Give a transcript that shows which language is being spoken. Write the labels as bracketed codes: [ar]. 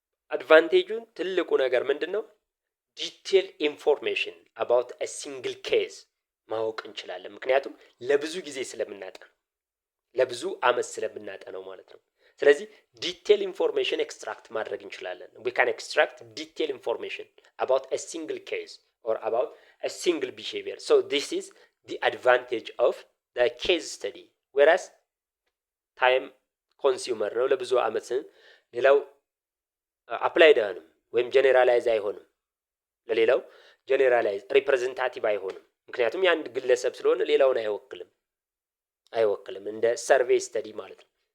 [am] አድቫንቴጁ ትልቁ ነገር ምንድን ነው? [en] ዲቴል ኢንፎርሜሽን አባውት አ ሲንግል ኬዝ [am] ማወቅ እንችላለን። ምክንያቱም ለብዙ ጊዜ ስለምናጠነው፣ ለብዙ አመት ስለምናጠነው ማለት ነው። ስለዚህ ዲቴል ኢንፎርሜሽን ኤክስትራክት ማድረግ እንችላለን። [en] we can extract detailed information about a single case or about a single behavior. So this is the advantage of the case study. whereas time consumer [am] ነው፣ ለብዙ አመት። ሌላው አፕላይድ አይሆንም ወይም ጀነራላይዝ አይሆንም፣ ለሌላው ጀነራላይዝ ሪፕሬዘንታቲቭ አይሆንም። ምክንያቱም የአንድ ግለሰብ ስለሆነ ሌላውን አይወክልም እንደ ሰርቬይ ስተዲ ማለት ነው።